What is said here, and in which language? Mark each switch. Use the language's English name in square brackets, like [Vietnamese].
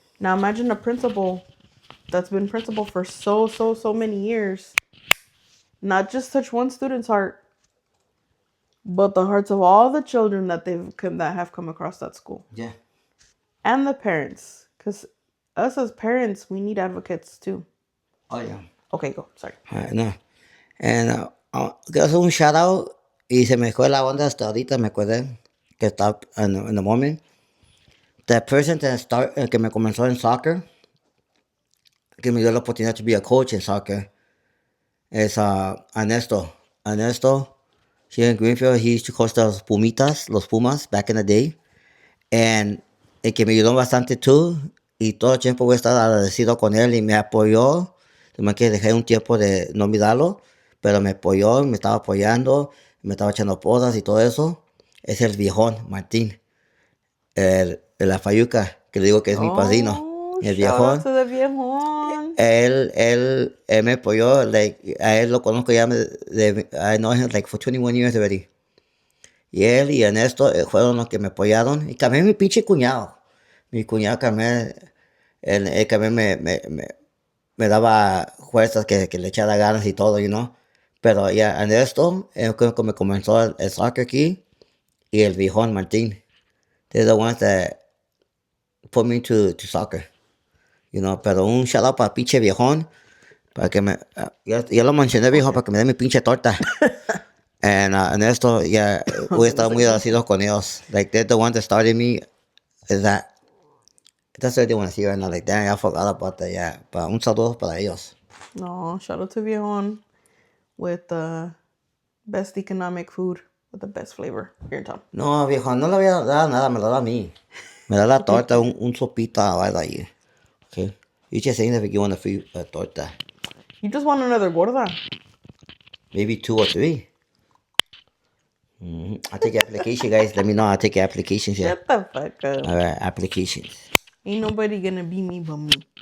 [English] Now imagine a principal that's been principal for so many years. Not just touch one student's heart, but the hearts of all the children that that have come across that school. Yeah. And the parents. Because us as parents, we need advocates too. Oh, yeah. Okay, go. Sorry. No. [Spanish] And quiero hacer un shout out. Y se me fue la onda hasta ahorita. Me acuerdo que está [English] in the moment. The person [Spanish] que me comenzó en soccer, que me dio la oportunidad [English] to be a coach in soccer, is Ernesto. Ernesto, here in Greenfield, he used to coach los Pumas, back in the day. [Spanish] And el que me ayudó bastante tú, y todo el tiempo voy a estar agradecido con él y me apoyó. Nomás que dejé un tiempo de no mirarlo, pero me apoyó, me estaba apoyando, me estaba echando porras y todo eso. Es el viejón, Martín, el la Fayuca, que le digo que es mi padrino. El [English] Shout out [Spanish] viejón. [English] to the viejón. [Spanish] Él me apoyó, [English] like, [Spanish] a él lo conozco ya, [English] I know him like for 21 years already. [Spanish] Y él y Ernesto fueron los que me apoyaron. Y también mi pinche cuñado. Mi cuñado también, él también me daba fuerzas que le echara ganas y todo, [English] you know. [Spanish] Pero ya Ernesto, él creo que me comenzó el soccer aquí. Y el viejón Martín. [English] They're the ones that put me to soccer. You know, [Spanish] pero un shout out para pinche viejón. Para que me, ya lo mencioné viejo, para que me dé mi pinche torta. And Ernesto, yeah, voy a estar muy agradecido con ellos. [English] Like, they're the ones that started me. Is that, that's what they want to see right now. Like, dang, I forgot about that, yeah. [Spanish] Pero un saludo para ellos. [English] No, shout out to viejón with the best economic food with the best flavor here in town. [Spanish] No, viejo, no le voy a dar nada, me lo da a mí. Me da la torta, un sopita o algo ahí. [English] Okay? You just saying that if you want a free torta. You just want another gorda. Maybe 2 or 3. I'll take your application, guys. Let me know. I'll take your applications here. Shut the fuck up. All right, applications. Ain't nobody gonna be me but me.